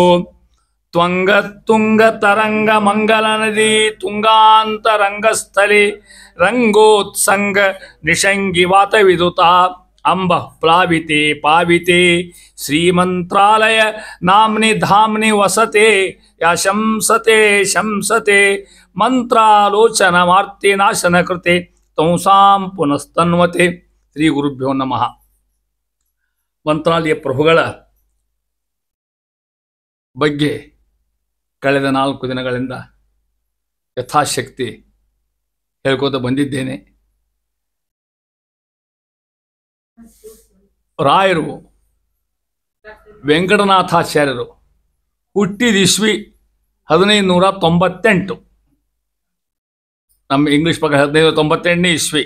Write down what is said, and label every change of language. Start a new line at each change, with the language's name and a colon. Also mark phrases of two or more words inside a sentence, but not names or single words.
Sanskrit: त्वङ्गतुङ्गतरङ्गमङ्गलनदी तुङ्गान्तरङ्गस्थले रङ्गोत्सङ्ग निषङ्गिवातविदुता अम्बः प्लाविते पाविते श्रीमन्त्रालय नाम्नि धाम्नि वसते या शंसते शंसते ಮಂತ್ರಾಲೋಚನಮಾರ್ತಿನಾಶನ ಕೃತೆ ತಂಸಾಂ ಪುನಸ್ತನ್ವತೆ. ಶ್ರೀ ಗುರುಭ್ಯೋ ನಮಃ.
Kannada: ಮಂತ್ರಾಲಯ ಪ್ರಭುಗಳ ಬಗ್ಗೆ ಕಳೆದ 4 ದಿನಗಳಿಂದ ಯಥಾಶಕ್ತಿ ಹೇಳ್ಕೋತ ಬಂದಿದ್ದೇನೆ. ರಾಯರು ವೆಂಕಟನಾಥಾಚಾರ್ಯರು ಹುಟ್ಟಿದ ಇಸ್ವಿ 1598, ನಮ್ಮ ಇಂಗ್ಲೀಷ್ ಪ್ರಕಾರ 1598ನೇ ಇಸ್ವಿ.